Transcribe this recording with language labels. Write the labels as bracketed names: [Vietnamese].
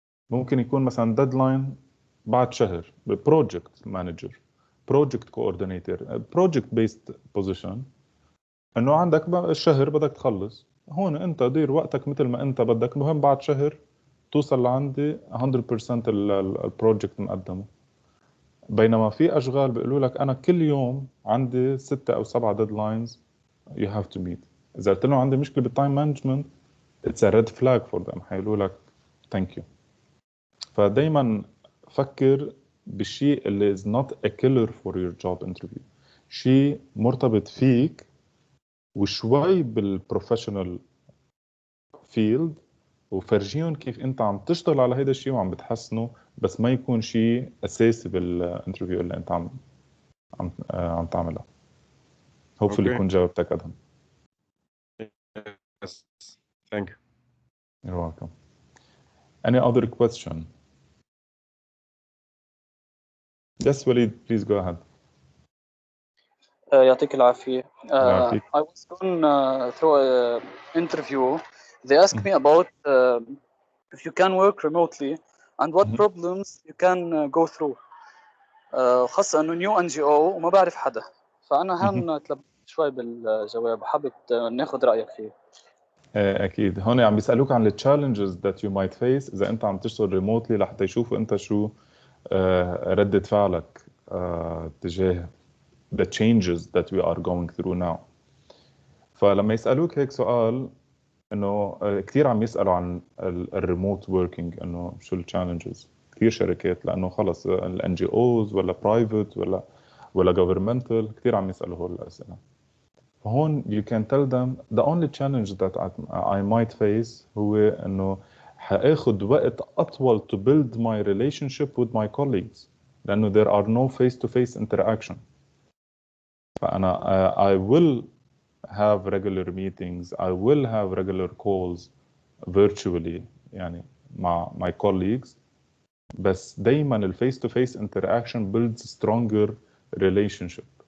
[Arabic] ممكن يكون مثلا deadline بعد شهر، project manager، project coordinator، project based position، انه عندك الشهر بدك تخلص. هون انت دير وقتك مثل ما انت بدك، المهم بعد شهر توصل لعندي 100% البروجكت مقدمه. بينما في أشغال بيقولوا لك أنا كل يوم عندي 6 أو 7 [English] deadlines you have to meet. [Arabic] إذا قلت لهم عندي مشكلة بالتايم مانجمنت [English] it's a red flag for them. [Arabic] حيقولوا لك [English] thank you. [Arabic] فدايما فكر بالشيء اللي [English] is not a killer for your job interview. [Arabic] شيء مرتبط فيك وشوي بالبروفيشنال فيلد، وفرجيهم كيف انت عم تشتغل على هذا الشيء وعم بتحسنه، بس ما يكون شيء اساسي بالانترفيو اللي انت عم تعملها. hopefully يكون جاوبتك ادهم. [English] Yes. Thank you. You're welcome. Any other question? Yes, Walid, please go ahead. [Arabic] يعطيك العافية. يعطيك. [English] I was going through an interview. They asked me about if you can work remotely and what problems you can go through. [Arabic] خاصة إنه new NGO وما بعرف حدا، فأنا هون تلبت شوي بالجواب، حابب ناخد رأيك فيه. أكيد. هون عم بيسألوك عن ال [English] challenges that you might face [Arabic] إذا أنت عم تشتغل remotely، لحتى يشوفوا أنت شو ردة فعلك تجاه [English] the changes that we are going through now. [Arabic] فلما يسألوك هيك سؤال، إنه كتير عم يسألوا عن الريموت working، إنه شو الchallenges. كتير شركات لأنه خلص ال NGOs ولا private ولا governmental كتير عم يسألوا هول الأسئلة. فهون [English] you can tell them the only challenge that I might face [Arabic] هو إنه حاخد وقت أطول [English] to build my relationship with my colleagues، [Arabic] لأنه [English] there are no face-to-face interaction. [Arabic] فأنا [English] I will have regular meetings, I will have regular calls virtually [Arabic] يعني مع [English] my colleagues، [Arabic] بس دايما ال [English] face-to-face interaction builds stronger relationship.